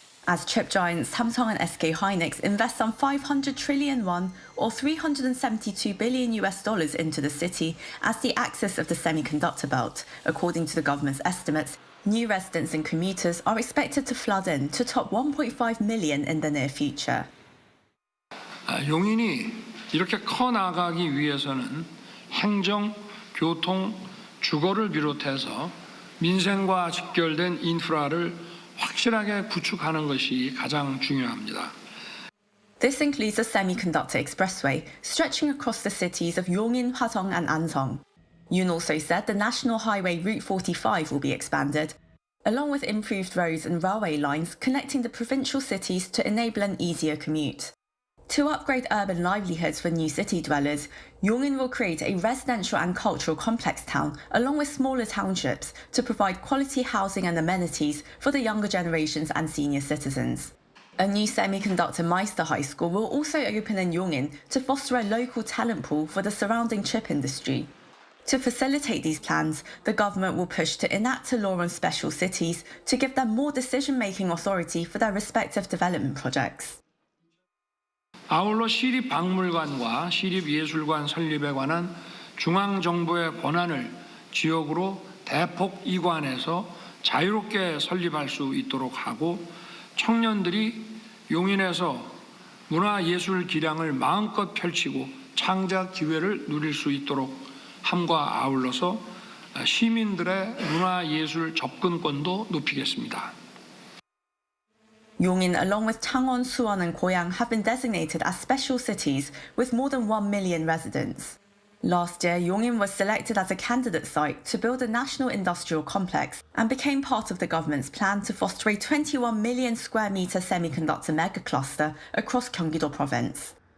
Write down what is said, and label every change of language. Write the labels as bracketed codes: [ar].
[en] as chip giants Samsung and SK Hynix invest some 500 trillion won or $372 billion into the city as the axis of the semiconductor belt. According to the government's estimates, new residents and commuters are expected to flood in to top 1.5 million in the near future. [ko] 용인이 이렇게 커 나가기 위해서는 행정, 교통, 주거를 비롯해서 민생과 직결된 인프라를 확실하게 구축하는 것이 가장 중요합니다. [en] This includes a semiconductor expressway stretching across the cities of Yongin, Hwasong and Ansong. Yoon also said the national highway Route 45 will be expanded, along with improved roads and railway lines connecting the provincial cities to enable an easier commute. To upgrade urban livelihoods for new city dwellers, Yongin will create a residential and cultural complex town along with smaller townships to provide quality housing and amenities for the younger generations and senior citizens. A new semiconductor Meister High School will also open in Yongin to foster a local talent pool for the surrounding chip industry. To facilitate these plans, the government will push to enact a law on special cities to give them more decision-making authority for their respective development projects. [ko] 아울러 시립박물관과 시립예술관 설립에 관한 중앙정부의 권한을 지역으로 대폭 이관해서 자유롭게 설립할 수 있도록 하고 청년들이 용인에서 문화예술 기량을 마음껏 펼치고 창작 기회를 누릴 수 있도록 함과 아울러서 시민들의 문화예술 접근권도 높이겠습니다. [en] Yongin, along with Changwon, Suwon and Goyang, have been designated as special cities with more than 1 million residents. Last year, Yongin was selected as a candidate site to build a national industrial complex and became part of the government's plan to foster a 21 million square metre semiconductor mega cluster across Gangwon-do Province.